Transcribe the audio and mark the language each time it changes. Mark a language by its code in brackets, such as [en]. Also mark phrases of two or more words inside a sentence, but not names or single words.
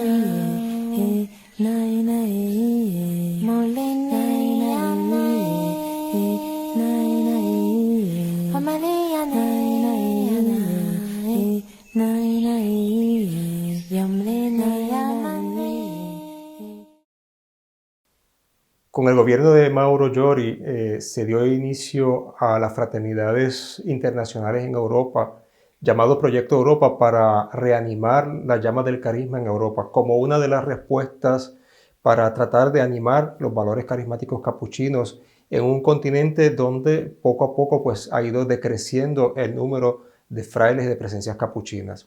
[es] nai nai mole nai nai nai amalia nai nai nai yam le nai Con el gobierno de Mauro Giori se dio inicio a las fraternidades internacionales en Europa, llamado Proyecto Europa, para reanimar la llama del carisma en Europa, como una de las respuestas para tratar de animar los valores carismáticos capuchinos en un continente donde poco a poco pues, ha ido decreciendo el número de frailes y de presencias capuchinas.